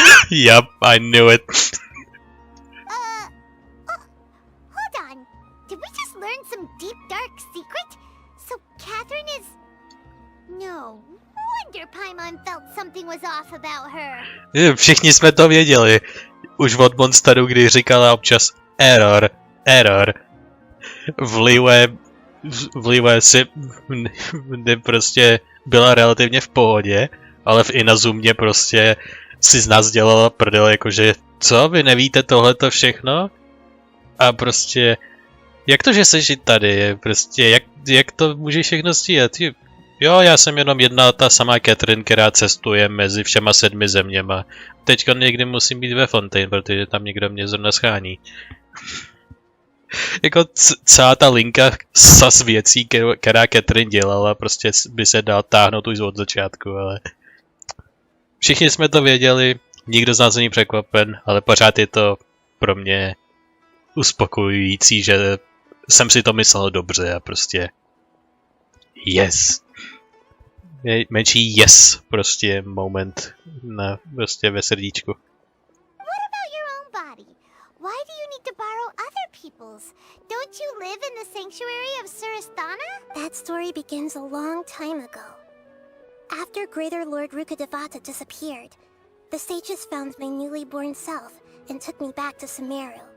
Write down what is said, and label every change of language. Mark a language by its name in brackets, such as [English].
[English] Yep, I knew it. Hold on. Did we just learn some deep, dark secret? So Catherine is... No wonder Paimon felt something was off about her. [Czech] Všichni jsme to věděli. Už od Mondtstadu, kdy říkala občas error. V Liyue si prostě byla relativně v pohodě, ale v Inazumě prostě si z nás dělala prdel, jakože co, vy nevíte tohleto všechno? A prostě, jak to, že jsi tady, prostě, jak to může všechno stíhat? Jo, já jsem jenom jedna ta samá Catherine, která cestuje mezi všema 7 zeměma. Teďka někdy musím být ve Fontaine, protože tam někdo mě zrovna schání. Jako celá ta linka sas věcí, která Catherine dělala, prostě by se dal táhnout už od začátku, ale... Všichni jsme to věděli, nikdo z nás není překvapen, ale pořád je to pro mě uspokojující, že jsem si to myslel dobře a prostě... Yes. Menší yes, prostě moment na prostě ve srdíčku. [English] What about your own body? Why do you need to borrow other people's? Don't you live in the sanctuary of Surasthana? That story begins a long time ago. After Greater Lord Rukkhadevata disappeared, the sages found my newly born self and took me back to Sumeru.